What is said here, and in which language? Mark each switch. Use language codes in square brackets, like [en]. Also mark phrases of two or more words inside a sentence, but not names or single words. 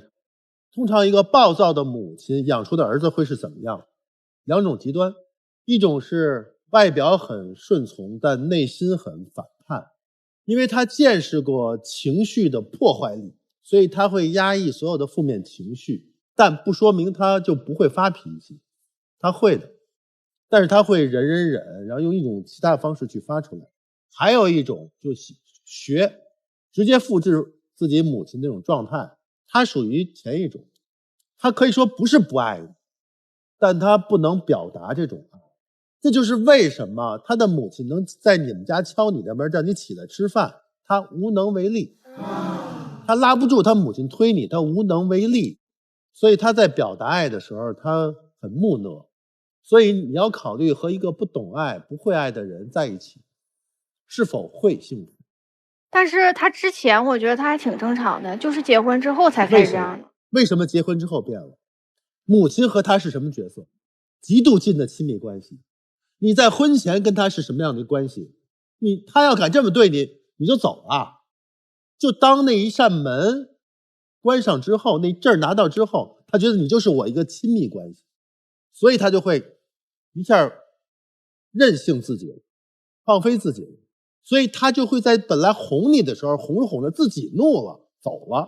[zh] 通常一個暴躁的母親養出的兒子會是怎麼樣？兩種極端，一種是外表很順從，但內心很反叛，因为他見識過情緒的破壞力，所以他會壓抑所有的負面情緒，但不說明他就不會發脾氣，他會的，但是他會忍，然後用一種其他的方式去發出來。還有一種就是學，直接複製自己母親那種狀態，他屬於前一種，他可以說不是不愛你，但他不能表達這種愛。這就是為什麼他的母親能在你們家敲你的門，讓你起來吃飯，他無能為力。他拉不住他母親推你，他無能為力。所以他在表達愛的時候，他很木訥。所以你要考慮和一個不懂愛、不會愛的人在一起，是否會幸福？但是他之前我覺得他還挺正常的，就是結婚之後才開始這樣的。為什麼結婚之後變了？母親和他是什麼角色？極度近的親密關係。你在婚前跟他是什麼樣的關係？他要敢這麼對你，你就走了。就當那一扇門關上之後，那證拿到之後，他覺得你就是我一個親密關係，所以他就會一下任性自己，放飛自己，所以他就會在本來哄你的時候，哄着哄着自己怒了，走了。